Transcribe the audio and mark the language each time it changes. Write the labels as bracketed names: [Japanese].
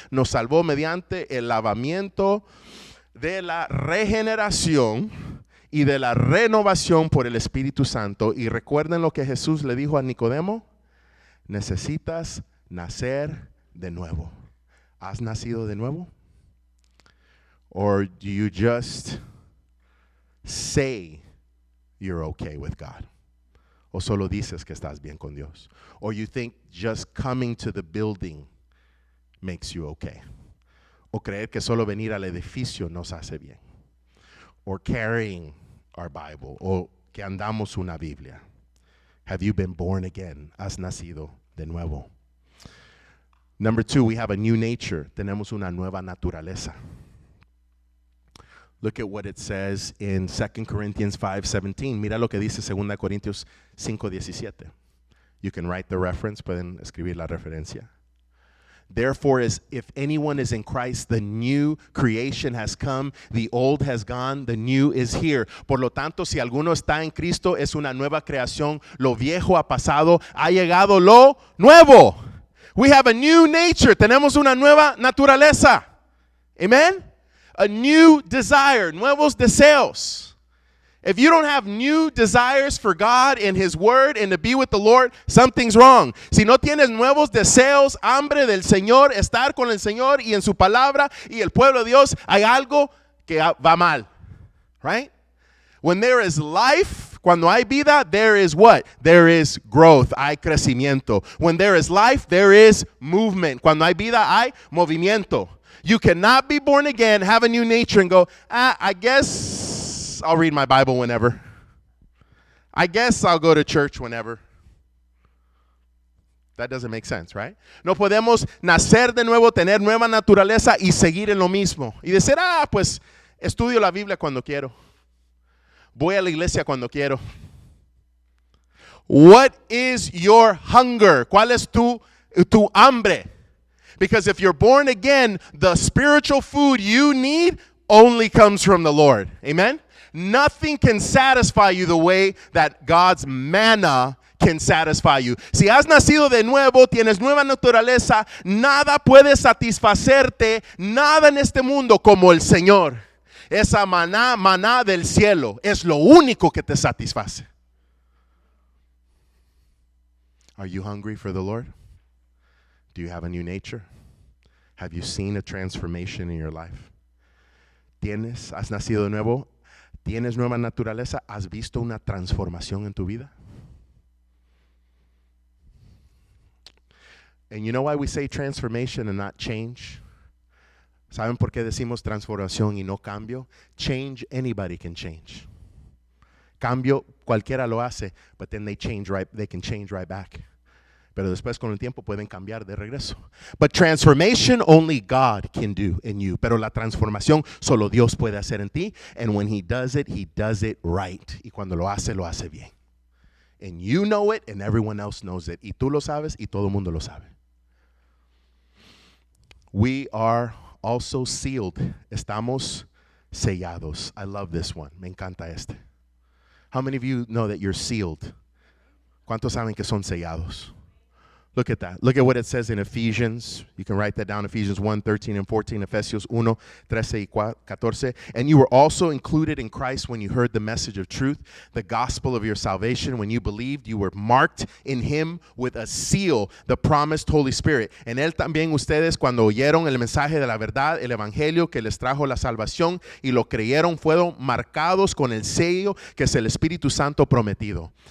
[Spanish] Nos salvó mediante el lavamiento de la regeneración y de la renovación por el Espíritu Santo. Y recuerden lo que Jesús le dijo a Nicodemo: necesitas nacer de nuevo. ¿Has nacido de nuevo? [English] Or do you just say you're okay with God? [Spanish] o solo dices que estás bien con Dios? [English] Or you think just coming to the building makes you okay? [Spanish] O creer que solo venir al edificio nos hace bien? [English] Or carrying our Bible, [Spanish] o que andamos una Biblia? [English] Have you been born again? [Spanish] ¿Has nacido de nuevo? [English] Number 2, we have a new nature. [Spanish] Tenemos una nueva naturaleza. [English] Look at what it says in 2 Corinthians 5:17. [Spanish] Mira lo que dice 2 Corintios 5:17. [English] You can write the reference, [Spanish] pueden escribir la referencia. [English] Therefore, if anyone is in Christ, the new creation has come, the old has gone, the new is here. [Spanish] Por lo tanto, si alguno está en Cristo, es una nueva creación. Lo viejo ha pasado, ha llegado lo nuevo. [English] We have a new nature. [Spanish] Tenemos una nueva naturaleza. [English] Amen? A new desire, [Spanish] nuevos deseos. [English] If you don't have new desires for God and His Word and to be with the Lord, something's wrong. [Spanish] Si no tienes nuevos deseos, hambre del Señor, estar con el Señor y en su palabra y el pueblo de Dios, hay algo que va mal. Right? [English] When there is life, [Spanish] cuando hay vida, [English] there is what? There is growth, [Spanish] hay crecimiento. [English] When there is life, there is movement. [Spanish] Cuando hay vida, hay movimiento. [English] You cannot be born again, have a new nature, and go, I guess I'll read my Bible whenever. I guess I'll go to church whenever. That doesn't make sense, right? [Spanish] No podemos nacer de nuevo, tener nueva naturaleza y seguir en lo mismo. Y decir, pues estudio la Biblia cuando quiero. Voy a la iglesia cuando quiero. [English] What is your hunger? [Spanish] ¿Cuál es tu hambre? [English] Because if you're born again, the spiritual food you need only comes from the Lord. Amen? Nothing can satisfy you the way that God's manna can satisfy you. [Spanish] Si has nacido de nuevo, tienes nueva naturaleza, nada puede satisfacerte, nada en este mundo como el Señor. Esa maná del cielo es lo único que te satisface. [English] Are you hungry for the Lord? Do you have a new nature? Have you seen a transformation in your life? [Spanish] ¿Has nacido de nuevo? ¿Tienes nueva naturaleza? ¿Has visto una transformación en tu vida? [English] And you know why we say transformation and not change? [Spanish] ¿Saben por qué decimos transformación y no cambio? [English] Change, anybody can change. [Spanish] Cambio, cualquiera lo hace, [English] but then they can change right back. [Spanish] Pero después con el tiempo pueden cambiar de regreso. [English] But transformation only God can do in you. [Spanish] Pero la transformación solo Dios puede hacer en ti. [English] And when He does it right. [Spanish] Y cuando lo hace bien. [English] And you know it and everyone else knows it. [Spanish] Y tú lo sabes y todo el mundo lo sabe. [English] We are also sealed. [Spanish] Estamos sellados. [English] I love this one. [Spanish] Me encanta este. [English] How many of you know that you're sealed? [Spanish] ¿Cuántos saben que son sellados? [English] Look at that. Look at what it says in Ephesians. You can write that down, Ephesians 1:13 and 14, Efesios 1:13 y 14. And you were also included in Christ when you heard the message of truth, the gospel of your salvation. When you believed, you were marked in Him with a seal, the promised Holy Spirit. [Spanish] En Él también ustedes, cuando oyeron el mensaje de la verdad, el evangelio que les trajo la salvación y lo creyeron, fueron marcados con el sello que es el Espíritu Santo prometido.